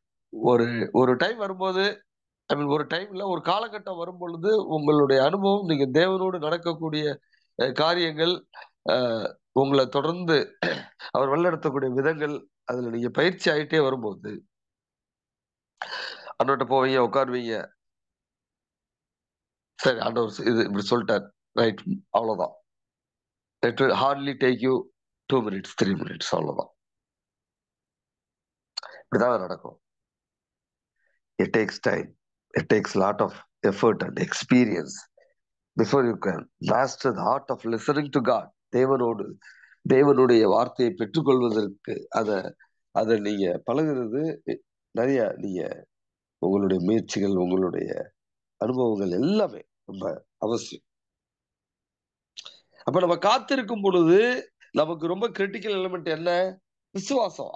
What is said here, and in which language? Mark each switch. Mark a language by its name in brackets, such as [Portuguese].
[Tamil] ஒரு ஒரு டைம் வரும்போது, [English] I mean [Tamil] ஒரு டைம்ல ஒரு காலகட்டம் வரும் பொழுது உங்களுடைய அனுபவம், நீங்க தேவனோடு நடக்கக்கூடிய காரியங்கள், அஹ், உங்களை தொடர்ந்து அவர் வழிநடத்தக்கூடிய விதங்கள், அதுல நீங்க பயிற்சி ஆயிட்டே வரும்போது ஆண்டவர்கிட்ட போவீங்க, உட்காருவீங்க, சரி ஆண்டவர் இது இப்படி சொல்லிட்டார், ரைட், அவ்வளவுதான். [English] it will hardly take you 2 minutes 3 minutes, [Tamil] அவ்வளவுதான். இப்படிதான் நடக்கும். [English] It takes time, it takes a lot of effort and experience before you can master the art of listening to God. [Tamil] தேவனோடு தேவனுடைய வார்த்தையை பெற்றுக்கொள்வதற்கு அத அதை நீங்க பழகுறது நிறைய, நீங்க உங்களுடைய முயற்சிகள், உங்களுடைய அனுபவங்கள் எல்லாமே ரொம்ப அவசியம். அப்ப நம்ம காத்திருக்கும் பொழுது நமக்கு ரொம்ப கிரிட்டிக்கல் எலிமெண்ட் என்ன, விசுவாசம்.